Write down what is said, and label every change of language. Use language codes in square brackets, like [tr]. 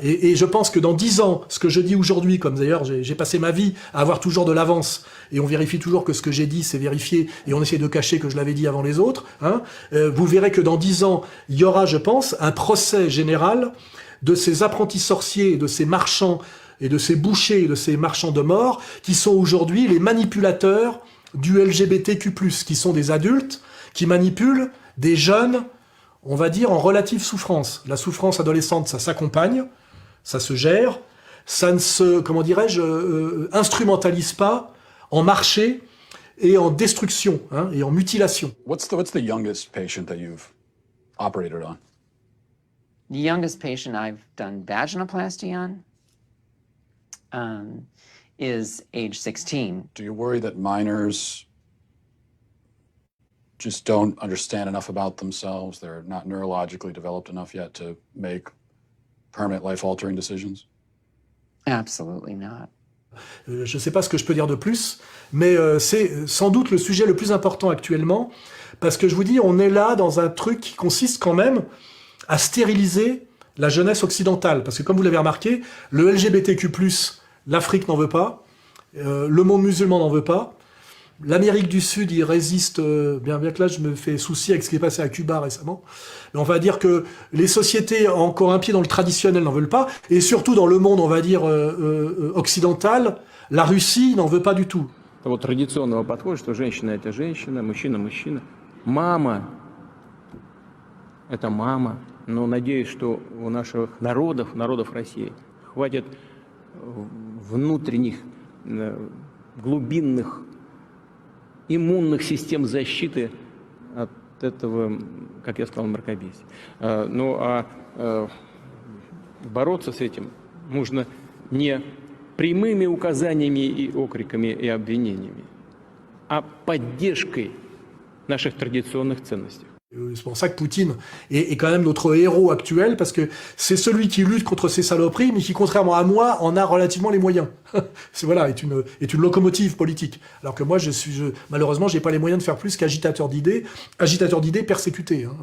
[fr] Et je pense que dans 10 ans, ce que je dis aujourd'hui, comme d'ailleurs j'ai passé ma vie à avoir toujours de l'avance, et on vérifie toujours que ce que j'ai dit c'est vérifié, et on essaie de cacher que je l'avais dit avant les autres, hein, vous verrez que dans 10 ans, il y aura, je pense, un procès général de ces apprentis sorciers, de ces marchands, et de ces bouchers, et de ces marchands de mort, qui sont aujourd'hui les manipulateurs du LGBTQ+, qui sont des adultes, qui manipulent des jeunes, on va dire, en relative souffrance. La souffrance adolescente, ça s'accompagne, ça se gère, ça ne se, comment dirais-je, instrumentalise pas en marché et en destruction, hein, et en mutilation. [en] What's the youngest patient that you've operated on? The youngest patient I've done vaginoplasty on is age 16. Do you worry that minors just don't understand enough about themselves? They're not neurologically developed enough yet to make permanent life-altering decisions? Absolutely not. [fr] Je ne sais pas ce que je peux dire de plus, mais c'est sans doute le sujet le plus important actuellement, parce que je vous dis, on est là dans un truc qui consiste quand même à stériliser la jeunesse occidentale. Parce que comme vous l'avez remarqué, le LGBTQ+, l'Afrique n'en veut pas, le monde musulman n'en veut pas, l'Amérique du Sud, il résiste, bien que là je me fais souci avec ce qui est passé à Cuba récemment, mais on va dire que les sociétés encore un pied dans le traditionnel n'en veulent pas, et surtout dans le monde, on va dire, occidental, la Russie n'en veut pas du tout. [ru] Вот традиционного подхода, что женщина это женщина, мужчина мужчина. Мама это мама. Но надеюсь, что у наших народов России, хватит внутренних, глубинных иммунных систем защиты от этого, как я сказал, мракобесия. Бороться с этим нужно не прямыми указаниями и окриками и обвинениями, а поддержкой наших традиционных ценностей. [fr] C'est pour ça que Poutine est quand même notre héros actuel, parce que c'est celui qui lutte contre ces saloperies, mais qui, contrairement à moi, en a relativement les moyens. Voilà, est une locomotive politique. Alors que moi, malheureusement, j'ai pas les moyens de faire plus qu'agitateur d'idées persécuté. Hein.